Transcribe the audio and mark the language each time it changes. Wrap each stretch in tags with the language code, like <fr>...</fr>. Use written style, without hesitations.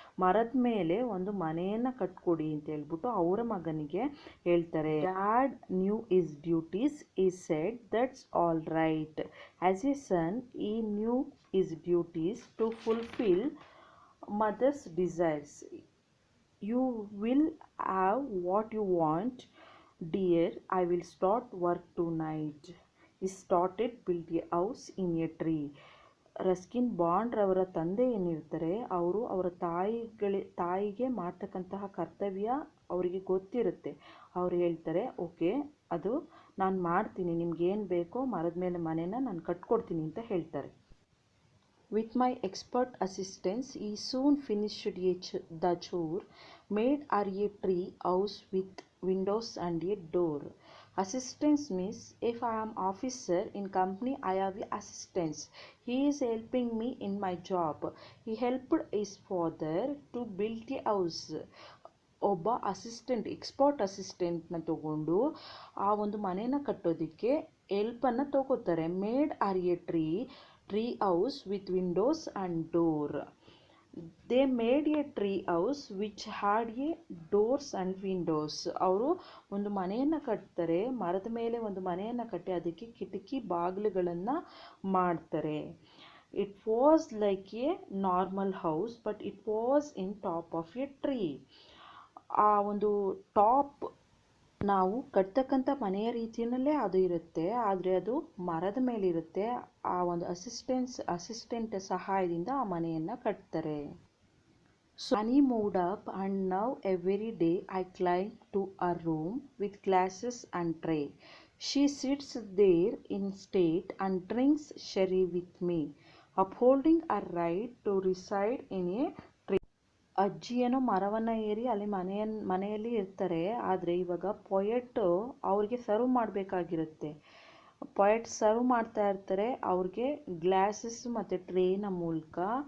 <kn>ಮರದ ಮೇಲೆ ಒಂದು ಮನೆಯನ್ನು ಕಟ್ಕೊಡಿ ಅಂತ ಹೇಳ್ಬಿಟ್ಟು ಅವರ ಮಗನಿಗೆ ಹೇಳ್ತಾರೆ.</kn> <en>Dad knew his duties. He said, that's all right. As a son he knew his duties to fulfil mother's desires. You will have what you want, dear. I will start work tonight. He started build a house in a tree.</en> <kn>Ruskin bond ರವರ ತಂದೆ ಏನಿರ್ತಾರೆ, ಅವರು ಅವರ ತಾಯಿಗೆ ಮಾಡ್ತಕ್ಕಂತಹ ಕರ್ತವ್ಯ ಅವರಿಗೆ ಗೊತ್ತಿರುತ್ತೆ. ಅವ್ರು ಹೇಳ್ತಾರೆ, ಓಕೆ ಅದು ನಾನು ಮಾಡ್ತೀನಿ, ನಿಮ್ಗೇನು ಬೇಕೋ ಮರದ ಮೇಲೆ ಮನೇನ ನಾನು ಕಟ್ಕೊಡ್ತೀನಿ ಅಂತ ಹೇಳ್ತಾರೆ.</kn> <en>With my expert assistance, he soon finished the chore, made her a tree house with windows and a door. Assistance means if I am officer in company, I have a assistance. He is helping me in my job. He helped his father to build a house.</en> <kn>ಒಬ್ಬ assistant, expert ಅಸಿಸ್ಟೆಂಟ್ನ ತಗೊಂಡು ಆ ಒಂದು ಮನೇನ ಕಟ್ಟೋದಕ್ಕೆ ಹೆಲ್ಪನ್ನು ತಗೋತಾರೆ.</kn> <en>Made are a tree house with windows and door. They made a tree house which had a doors and windows.</en> <kn>ಅವರು ಒಂದು ಮನೆಯನ್ನು ಕಟ್ತಾರೆ, ಮರದ ಮೇಲೆ ಒಂದು ಮನೆಯನ್ನು ಕಟ್ಟಿ ಅದಕ್ಕೆ ಕಿಟಕಿ ಬಾಗಿಲುಗಳನ್ನು ಮಾಡ್ತಾರೆ.</kn> <en>It was like a normal house but it was in top of a tree.</en> <kn>ಆ ಒಂದು ಟಾಪ್ ನಾವು ಕಟ್ತಕ್ಕಂಥ ಮನೆಯ ರೀತಿಯಲ್ಲೇ ಅದು ಇರುತ್ತೆ, ಆದರೆ ಅದು ಮರದ ಮೇಲೆ ಇರುತ್ತೆ. ಆ ಒಂದು ಅಸಿಸ್ಟೆಂಟ್ ಸಹಾಯದಿಂದ ಆ ಮನೆಯನ್ನು ಕಟ್ತಾರೆ.</kn> <en>So Annie moved up and now every day I climb to her room with glasses and tray. She sits there in state and drinks sherry with me, upholding her right to reside in a tree.</en> <kn>ಅಜ್ಜಿಯೇನೋ ಮರವನ್ನು ಏರಿ ಅಲ್ಲಿ ಮನೆಯಲ್ಲಿ ಇರ್ತಾರೆ, ಆದರೆ ಇವಾಗ poet ಅವ್ರಿಗೆ serve ಮಾಡಬೇಕಾಗಿರುತ್ತೆ. Poet serve ಮಾಡ್ತಾ ಇರ್ತಾರೆ ಅವ್ರಿಗೆ ಗ್ಲಾಸಸ್ ಮತ್ತು ಟ್ರೇನ ಮೂಲಕ.</kn>